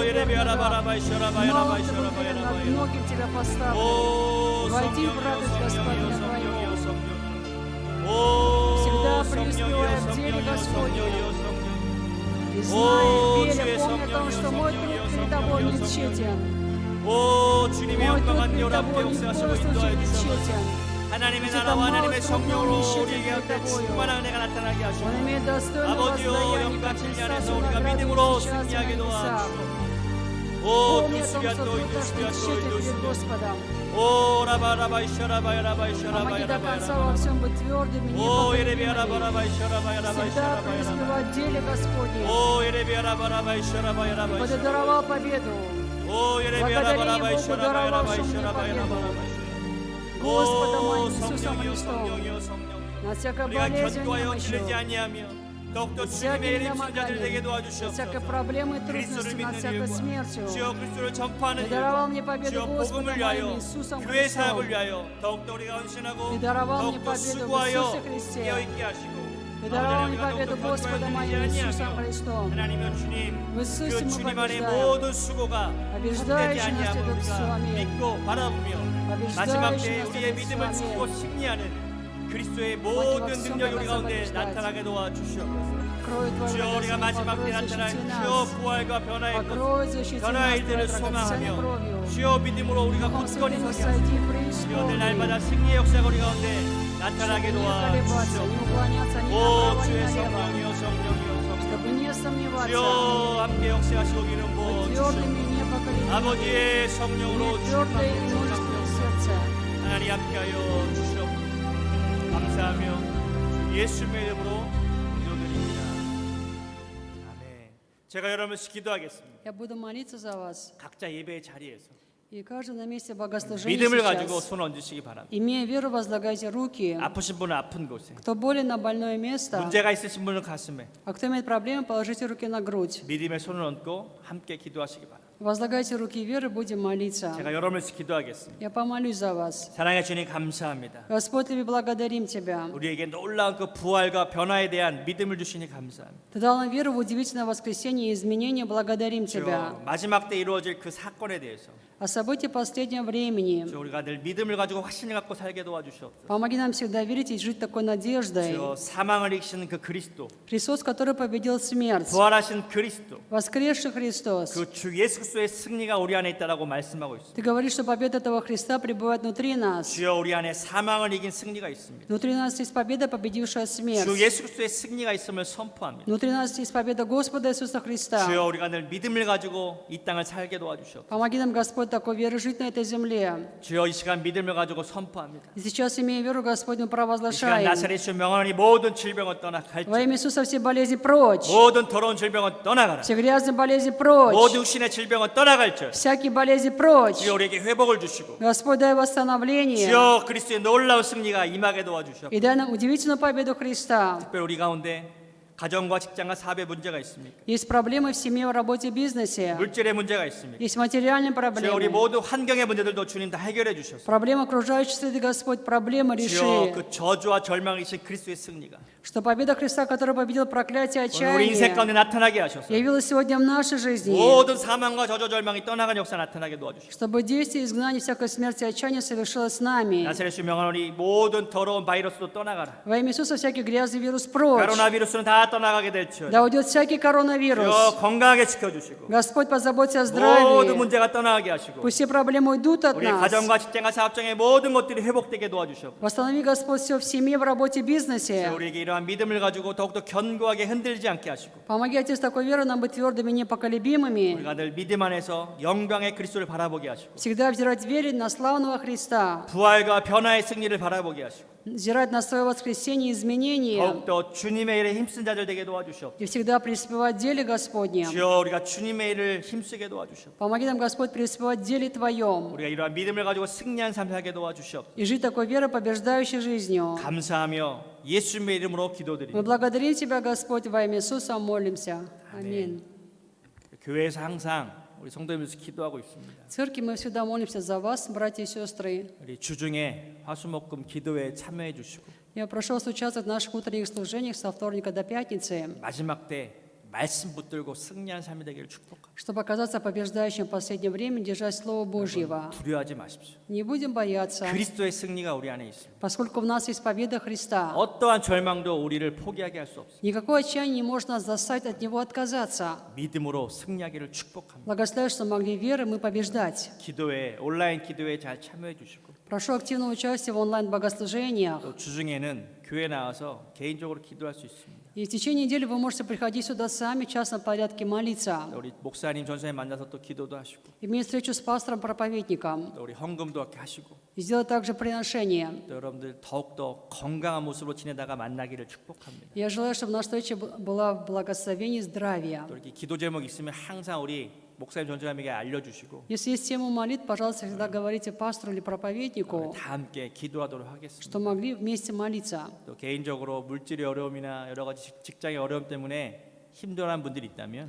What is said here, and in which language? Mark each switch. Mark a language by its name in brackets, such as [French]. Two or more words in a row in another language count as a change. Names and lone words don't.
[Russian] 예레비야 верный раб. 라바라바이 셔라바이 Мало 라바이 ты был 셔라바이 верен, над 라바이 многим Тебя поставлю. 오 Войди в [Korean] 성령이여 [Russian] радость [Korean] 성령이여 [Russian] Господня [Korean] 성령이여 [Russian] Твоего. [Korean] 성령 [Russian] Господне. [Korean] 성령이여 성령. [Russian] И О, знай, [Korean] 주의 [Russian] Пеля, помни о том, [Korean] 성령이여, [Russian] что мой труд [Korean] 성령이여, [Russian] перед тобой не [Korean] 성령이여, [Russian] тщетен. [Korean] 오 주님의 [Russian] Мой труд [Korean] 영광한 [Russian] перед [Korean] 여 함께 [Russian] тобой ни в [Korean] 역사하시고 [Russian] коем случае [Korean] 인도하여 [Russian] не [Korean] 주셔서 [Russian] тщетен. [Korean] 하나님의 [Russian] Ведь это [Korean] 나라와 하나님의 [Russian] мало [Korean] 성령으로 [Russian] трудного [Korean] 우리에게 [Russian] нищета [Korean] 곁에 [Russian] перед тобою. [Korean] 충만한 은혜가 나타나게 하시고 [Russian] Он имеет достойное [Korean] 아버지여 [Russian] воздаяние, [Korean] 영광 [Russian] как [Korean] 진리 [Russian] Христа [Korean] 안에서 우리가 [Russian] награду [Korean] 믿음으로 [Russian] сейчас на [Korean] 승리하게 [Russian] небесах. [Korean] 도와주시고 오 [Russian] Помни о том, 두수가 что [Korean] 또 [Russian] труд наш 이두수가 не [Korean] 또 [Russian] тщетен перед 이두수가 Господом. 오 라바라바 이셔라바야 라바 이셔라바야 Помоги до 라바야 конца во всем быть твердыми, 오 예레비야 непоколебимыми. 라바라바 이셔라바야 라바 Всегда 이셔라바야 라바 преуспевать в деле Господне. 오 예레비야 라바라바 이셔라바야 라바 Ибо Ты 이셔라바야 даровал победу. 오 예레비야 Благодарим 라바라바 Богу, 이셔라바야 라바 даровавшему мне 이셔라바야 라바 победу. Господом 오 моим Иисусом [Korean] 성령이여 [Russian] Христом. [Korean] 성령이여 성령 [Russian] Над всякой [Korean] 우리가 [Russian] болезнью и [Korean] 견고하여 [Russian] немощью, [Korean] 질리지 아니하며 더욱더 [Russian] над [Korean] 주님의 [Russian] всякими [Korean] 이름 신자들 되게 [Russian] домоганием, над всякой [Korean] 도와주시옵소서 [Russian] проблемой и [Korean] 그리스도를 [Russian] трудностью, над [Korean] 믿는 [Russian] всякой [Korean] 일과 [Russian] смертью. [Korean] 주여 그리스도를 전파하는 [Russian] Ты даровал [Korean] 일과 [Russian] мне победу [Korean] 주여 [Russian] Господом [Korean] 복음을 [Russian] моим [Korean] 위하여 [Russian] Иисусом [Korean] 교회 사역을 [Russian] Христом. [Korean] 위하여 더욱더 우리가 헌신하고 [Russian] Ты даровал мне [Korean] 더욱더 [Russian] победу в [Korean] 수고하여 [Russian] Иисусе Христе. [Korean] 깨어있게 하시고 [Russian] Ты даровал мне [Korean] 우리가 [Russian] победу [Korean] 더욱더 [Russian] Господом моим [Korean] 견고하여 [Russian] Иисусом [Korean] 아니하며 [Russian] Христом. [Korean] 하나님은 주님 [Russian] В Иисусе [Korean] 그 [Russian] мы [Korean] 주님 안에 [Russian] побеждаем. [Korean] 모든 수고가 [Russian] Побеждающий [Korean] 헛되지 [Russian] нас [Korean] 아니함을 [Russian] идут с [Korean] 우리가 [Russian] вами. [Korean] 믿고 바라보며 마지막 [Russian] Побеждающий [Korean] 때에 [Russian] нас [Korean] 우리의 [Russian] идут с [Korean] 믿음을 주고 [Russian] вами. [Korean] 승리하는 그리스도의 [Russian] во [Korean] 모든 [Russian] всем [Korean] 능력이 우리 [Russian] нас [Korean] 가운데 [Russian] побеждать. [Korean] 나타나게 도와주시옵소서. [Russian] Покрой Твоей [Korean] 주여 우리가 [Russian] благословением, [Korean] 마지막 때 [Russian] покрой, [Korean] 나타날 [Russian] защити [Korean] 주여 [Russian] нас. [Korean] 부활과 변화의 것 [Russian] Покрой, защити [Korean] 변화의 [Russian] нас [Korean] 일들을 [Russian] Твоей драгоценной [Korean] 소망하며 [Russian] кровью. [Korean] 주여 믿음으로 우리가 [Russian] Духом [Korean] 굳건히 [Russian] Святым [Korean] 서게 하소서. [Russian] сойди [Korean] 주여 늘 [Russian] преисполни, [Korean] 날마다 승리의 역사가 우리 가운데 나타나게 [Russian] чтобы не колебаться, [Korean] 도와주시옵소서. [Russian] не уклоняться ни 오 направо, ни [Korean] 주의 [Russian] налево, [Korean] 성령이여 성령이여 성령 [Russian] чтобы не сомневаться, [Korean] 주여 함께 역사하시고 기름 [Russian] быть [Korean] 부어주시옵소서. [Russian] твердыми и непоколебимыми, [Korean] 아버지의 성령으로 [Russian] иметь твердое и мужественное сердце. [Korean] 하나님 함께하여 주시옵소서. 감사하며 주 예수님의 이름으로 기도드립니다. 아멘. 제가 여러분씩 기도하겠습니다. [Russian] Я буду молиться за вас, [Korean] 각자 예배의 자리에서 [Russian] и каждый на месте богослужения [Korean] 믿음을 가지고 [Russian] сейчас, [Korean] 손 얹으시기 바랍니다. [Russian] имея веру, возлагайте руки. [Korean] 아프신 분은 아픈 곳에, [Russian] Кто болен на больное место, [Korean] 문제가 있으신 분은 가슴에 [Russian] а кто имеет проблемы, положите руки на грудь. [Korean] 믿음의 손을 얹고 함께 기도하시기 바랍니다. [Russian] Возлагайте руки веры, будем молиться. [Korean] 제가 여러분씩 기도하겠습니다. [Russian] Я помолюсь за вас. [Korean] 사랑의 주님 감사합니다. [Russian] Господь, мы благодарим Тебя. [Korean] 우리에게 놀라운 그 부활과 변화에 대한 믿음을 주시니 감사합니다. [Russian] Ты дал нам веру в удивительное воскресение и изменение, благодарим Тебя. [Korean] 주여, 마지막 때 이루어질 그 사건에 대해서 [Russian] О событии последнего времени. [Korean] 주여, 우리가 늘 믿음을 가지고 확신을 갖고 살게 도와주시옵소서. [Russian] Помоги нам всегда верить и жить такой надеждой. [Korean] 주여, 사망을 이기시는 그 그리스도, [Russian] Христос, который победил смерть. [Korean] 부활하신 그리스도, [Russian] Воскресший Христос. [Korean] 그 주 예수 그리스도의 승리가 우리 안에 있다라고 말씀하고 있습니다. [Russian] Ты говоришь, что победа этого Христа пребывает внутри нас. [Korean] 주여, 우리 안에 사망을 이긴 승리가 있습니다. [Russian] Внутри нас есть победа, победившая [Korean] 주 [Russian] смерть. [Korean] 예수 그리스도의 승리가 있음을 선포합니다. [Russian] Внутри нас есть победа Господа Иисуса Христа. [Korean] 주여, 우리가 늘 믿음을 가지고 이 땅을 살게 도와주시옵소서. [Russian] Помоги нам, Господь, такой верой жить на этой земле. [Korean] 주여, 이 시간 믿음을 가지고 선포합니다. [Russian] И сейчас, имея веру, Господь, мы [Korean] 이 시간 [Russian] провозглашаем. [Korean] 나사렛 주 명하니 모든 질병은 [Russian] Во [Korean] 떠나갈지, [Russian] имя Иисуса все болезни прочь. [Korean] 모든 더러운 질병은 떠나가라. [Russian] Все грязные болезни прочь. [Korean] 모든 육신의 질병은 떠나갈지. [Russian] Всякие болезни прочь. [Korean] 주여, 우리에게 회복을 주시고 [Russian] Господь, дай восстановление. [Korean] 주여, 그리스도의 놀라운 승리가 임하게 도와주시옵소서. [Russian] И дай нам удивительную победу Христа. [Korean] 특별히 우리 가운데 가정과 직장과 사업에 문제가 있습니까? [Russian] Есть проблемы в семье, в работе, бизнесе. [Korean] 물질의 문제가 있습니까? [Russian] Есть материальные [Korean] 주여, 우리 [Russian] проблемы. [Korean] 모든 환경의 문제들도 주님 다 해결해 주셔서 [Russian] Проблемы окружающей среды, Господь, проблемы [Korean] 주여, [Russian] реши. [Korean] 그 저주와 절망이신 그리스도의 승리가 [Russian] Что победа Христа, который победил проклятие, [Korean] 오늘 우리 인생 [Russian] отчаяние, [Korean] 가운데 나타나게 하셔서 [Russian] явилась сегодня в нашей жизни. [Korean] 모든 사망과 저주 절망이 떠나간 역사 나타나게 도와주시옵소서. [Russian] Чтобы действие изгнания всякой смерти и отчаяния совершилось с нами. [Korean] 나사렛 주 명하노니 모든 더러운 바이러스도 떠나가라. [Russian] Во имя Иисуса всякий грязный вирус прочь. [Korean] 코로나 비루스는 다 떠나가게 될지어다. [Russian] Да уйдет всякий [Korean] 주여, [Russian] коронавирус. [Korean] 건강하게 지켜주시고 [Russian] Господь, позаботься о [Korean] 모든 [Russian] здравии. [Korean] 문제가 떠나가게 하시고 [Russian] Пусть все проблемы уйдут от [Korean] 우리 [Russian] нас. [Korean] 가정과 직장과 사업장의 모든 것들이 회복되게 도와주시옵소서. [Russian] Восстанови, Господь, все в семье, в работе, бизнесе. [Korean] 우리에게 이러한 믿음을 가지고 더욱더 견고하게 흔들지 않게 하시고 [Russian] Помоги, Отец, такой верой нам быть твердыми, непоколебимыми. [Korean] 우리가 늘 믿음 안에서 영광의 그리스도를 바라보게 하시고 [Russian] Всегда взирать вере на славного Христа. [Korean] 부활과 변화의 승리를 바라보게 하시고 [Russian] Взирать на свое воскресение и изменение. [Korean] 더욱더 주님의 일에 힘쓴 자들 되게 도와주시옵소서. [Russian] И всегда преуспевать в деле Господнем. [Korean] 주여, 우리가 주님의 일을 힘쓰게 도와주시옵소서. [Russian] Помоги нам, Господь, преуспевать в деле Твоем. [Korean] 우리가 이러한 믿음을 가지고 승리한 삶 살게 도와주시옵소서. [Russian] И жить такой верой, побеждающей жизнью. [Korean] 감사하며 예수님의 이름으로 [Russian] Мы [Korean] 기도드립니다. [Russian] благодарим Тебя, Господь, во имя Иисуса молимся. Аминь. [Korean] 교회에서 항상 우리 성도님들께서 기도하고 있습니다. [Russian] В церкви мы всегда молимся за вас, братья и сестры. [Korean] 우리 주중에 화수목금 기도회에 참여해 주시고 [Russian] Я прошу вас участвовать в наших утренних служениях со вторника до пятницы. [Korean] 마지막 때 말씀 붙들고 승리하는 삶이 되기를 축복합니다. [Russian] чтобы оказаться побеждающим в последнее время, держать Слово Божьего. [Korean] 두려워하지 마십시오. [Russian] Не будем бояться, [Korean] 그리스도의 승리가 우리 안에 있습니다. [Russian] поскольку в нас есть победа Христа. [Korean] 어떠한 절망도 우리를 포기하게 할 수 없습니다. [Russian] Никакое отчаяние не может нас заставить от Него отказаться. [Korean] 믿음으로 승리하기를 축복합니다. [Russian] Благословляю, что могли верой мы побеждать. [Korean] 기도회, 온라인 기도회에 잘 참여해 주시고 [Russian] Прошу активного участия в онлайн-богослужениях. [Korean] 또 주중에는 교회 나와서 개인적으로 기도할 수 있습니다. [Russian] И в течение недели вы можете приходить сюда сами, в частном порядке молиться. [Korean] 또 우리 목사님, 전사님 만나서 또 기도도 하시고 [Russian] Иметь встречу с пастором-проповедником. [Korean] 또 우리 헌금도 이렇게 하시고 [Russian] И сделать также приношение. [Korean] 또 여러분들 더욱더 건강한 모습으로 지내다가 만나기를 축복합니다. [Russian] Я желаю, чтобы наша встреча была в благословении и здравия. [Korean] 또 이렇게 기도 제목 있으면 항상 우리 목사님, 전사님에게 알려주시고 [Russian] Если есть тема молитв, пожалуйста, всегда говорите пастору или [Korean] 우리 [Russian] проповеднику, [Korean] 다 함께 기도하도록 하겠습니다. [Russian] что могли вместе молиться. [Korean] 또 개인적으로 물질의 어려움이나 여러 가지 직장의 어려움 때문에 힘들어하는 분들이 있다면